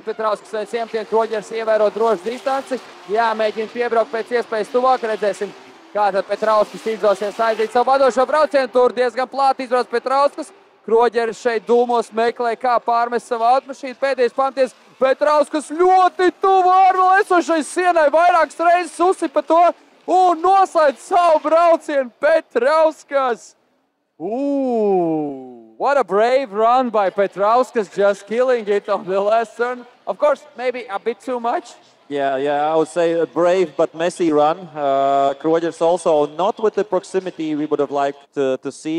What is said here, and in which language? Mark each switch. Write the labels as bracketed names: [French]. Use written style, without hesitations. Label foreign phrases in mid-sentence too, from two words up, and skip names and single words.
[Latvian] Petrauskas veic iemetienu, Kroģeris ievēro drošu distanci, jāmēģina piebraukt pēc iespējas tuvāk, redzēsim, kā tad Petrauskas izdosies aiziet savu vadošo braucienu, tur diezgan plāti izbrauc Petrauskas. Kroģeris šeit dūmos meklē, kā pārmest savu automašīnu. Pēdējais pamties Petrauskas ļoti tuvu ārvēl esošai sienai, vairākas reizes uzsipa to un noslēdz savu braucienu Petrauskas. [English] What a brave run by Petrauskas, just killing it on the last turn. Of course, maybe a bit too much. Yeah, I would say a brave but messy run. Kroģeris also not with the proximity we would have liked to see.